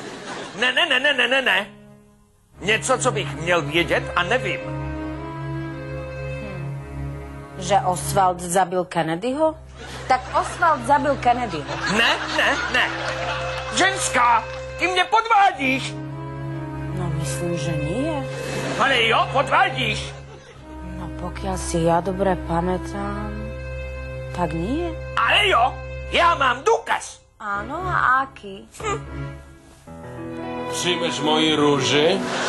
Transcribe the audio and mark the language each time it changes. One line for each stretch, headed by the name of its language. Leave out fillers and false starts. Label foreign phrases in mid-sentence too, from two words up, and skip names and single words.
Czech: Ne. Něco, co bych měl vědět a nevím. Že Oswald zabil Kennedyho? Tak Oswald zabil Kennedyho. Ne. Ženská, ty mě podvádíš. No,
Slovak: myslím, že nie.
Czech: Ale jo, podvádíš.
Slovak: No, pokiaľ si ja dobre pamätám, tak nie.
Czech: Ale jo, já mám důkaz.
Slovak: Áno, a aký?
Czech: Přijmeš moji rúži?